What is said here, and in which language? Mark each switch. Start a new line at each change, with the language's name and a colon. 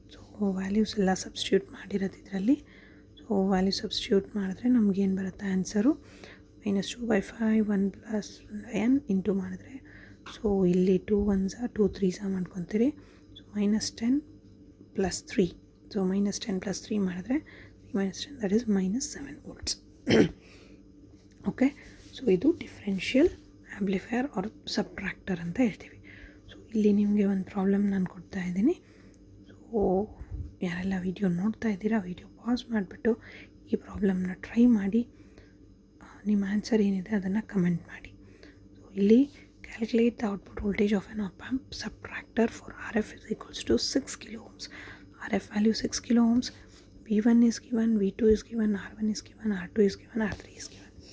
Kannada: So values ಎಲ್ಲ substitute ಮಾಡಿರೋದು ಇದರಲ್ಲಿ. ಸೊ ವ್ಯಾಲ್ಯೂ ಸಬ್ಸ್ಟಿಟ್ಯೂಟ್ ಮಾಡಿದ್ರೆ ನಮಗೇನು ಬರುತ್ತೆ ಆನ್ಸರು -2/5 1 + n ಇಂಟು ಮಾಡಿದ್ರೆ, ಸೊ ಇಲ್ಲಿ 2 1s 2 3s ಮಾಡ್ಕೊತೀರಿ. ಸೊ -10 + 3. ಸೊ -10 + 3 ಮಾಡಿದ್ರೆ -10
English: that is -7 volts.
Kannada: Okay, so ಇದು ಡಿಫ್ರೆನ್ಷಿಯಲ್ ಆ್ಯಂಪ್ಲಿಫೈಯರ್ ಆರ್ ಸಬ್ಟ್ರಾಕ್ಟರ್ ಅಂತ ಹೇಳ್ತೀವಿ. ಸೊ ಇಲ್ಲಿ ನಿಮಗೆ ಒಂದು ಪ್ರಾಬ್ಲಮ್ ನಾನು ಕೊಡ್ತಾ ಇದ್ದೀನಿ. ಸೊ ಯಾರೆಲ್ಲ ವಿಡಿಯೋ ನೋಡ್ತಾ ಇದ್ದೀರಾ, ವಿಡಿಯೋ ಪಾಸ್ ಮಾಡಿಬಿಟ್ಟು ಈ ಪ್ರಾಬ್ಲಮ್ನ ಟ್ರೈ ಮಾಡಿ ನಿಮ್ಮ ಆನ್ಸರ್ ಏನಿದೆ ಅದನ್ನು ಕಮೆಂಟ್ ಮಾಡಿ. ಸೊ ಇಲ್ಲಿ
English: Calculate the output voltage of an op amp subtractor for RF is equals to 6 kilo ohms. RF value 6 kilo ohms. V1 is given, V2 is given, R1 is given, R2 is given, R3 is given.